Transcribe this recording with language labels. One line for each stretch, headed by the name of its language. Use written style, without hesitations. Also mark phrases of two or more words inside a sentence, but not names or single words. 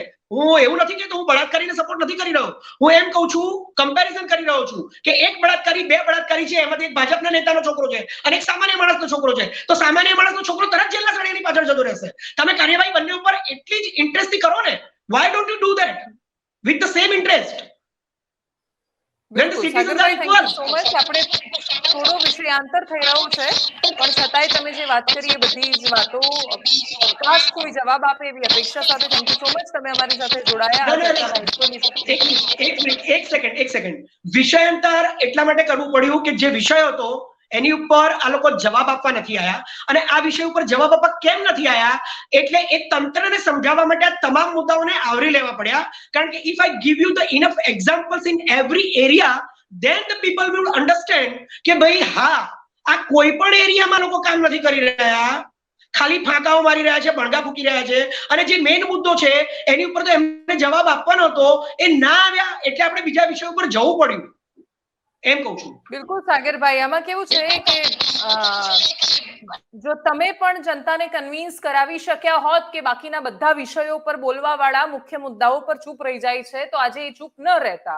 Gujarati: હું એવું નથી કહેતો હું બળાત્કારીને સપોર્ટ નથી કરી રહ્યો. હું એમ કહું છું, કમ્પેરિઝન કરી રહ્યો છું કે એક બળાત્કારી, બે બળાત્કારી છે, એમાંથી એક ભાજપના નેતાનો છોકરો છે અને એક સામાન્ય માણસનો છોકરો છે. તો સામાન્ય માણસનો છોકરો તરત જેલના સળિયાની પાછળ જતો રહેશે. તમે કાર્યવાહી બંને ઉપર એટલી જ ઇન્ટરેસ્ટથી કરો ને.
English: why don't you do that with the same interest? When the
Gujarati: બિલકુલ
English: citizens are
Gujarati: સાગરભાઈ,
English: thank you equal. so much.
Gujarati: આપણે થોડો વિષયાંતર થઈ રહ્યો છે, પણ છતાંય તમે જે વાત કરી એ બધી જ વાતો કાશ કોઈ જવાબ આપે એવી અપેક્ષા સાથે
English: thank you so much.
Gujarati: તમે અમારી સાથે જોડાયા, આ ચર્ચાના હિસ્સોની સાથે. એક સેકન્ડ. વિષયાંતર એટલા માટે કરવું પડ્યું કે જે વિષય હતો એની ઉપર આ લોકો જવાબ આપવા નથી આવ્યા, અને આ વિષય ઉપર જવાબ આપવા કેમ નથી આવ્યા એટલે એ તંત્રને સમજાવવા માટે આ તમામ મુદ્દાઓને આવરી લેવા પડ્યા. કારણ કે
English: if I give you the enough examples in every area, then the people will understand
Gujarati: કે ભાઈ હા, આ કોઈ પણ એરિયામાં લોકો કામ નથી કરી રહ્યા, ખાલી ફાંકાઓ મારી રહ્યા છે, ભણગા ફૂકી રહ્યા છે, અને જે મેઇન મુદ્દો છે એની ઉપર તો એમને જવાબ આપવાનો હતો, એ ના આવ્યા એટલે આપણે બીજા વિષય ઉપર જવું પડ્યું. એમ કહું છું. બિલકુલ સાગરભાઈ, આમાં કેવું છે કે જો તમે પણ જનતાને કન્વિન્સ કરાવી શક્યા હોત કે બાકીના બધા વિષયો પર બોલવા વાળા મુખ્ય મુદ્દાઓ પર ચૂપ રહી જાય છે, તો આજે એ ચૂપ ન રહેતા.